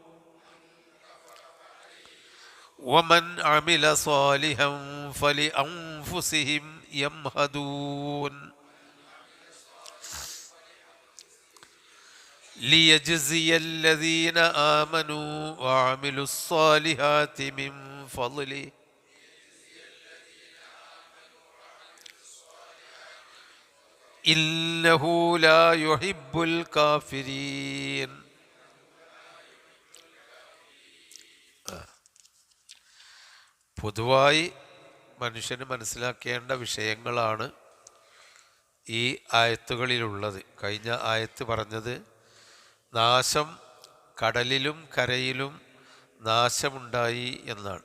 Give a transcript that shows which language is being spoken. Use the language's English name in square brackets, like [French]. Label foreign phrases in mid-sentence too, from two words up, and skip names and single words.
[Arabic] ومن عمل صالحا فلأنفسهم يمهدون ليجزي الذين آمنوا وعملوا الصالحات من فضله إنه لا يحب الكافرين. [Malayalam] പൊതുവായി മനുഷ്യന് മനസ്സിലാക്കേണ്ട വിഷയങ്ങളാണ് ഈ ആയത്തുകളിലുള്ളത്. കഴിഞ്ഞ ആയത്ത് പറഞ്ഞത് നാശം കടലിലും കരയിലും നാശമുണ്ടായി എന്നാണ്.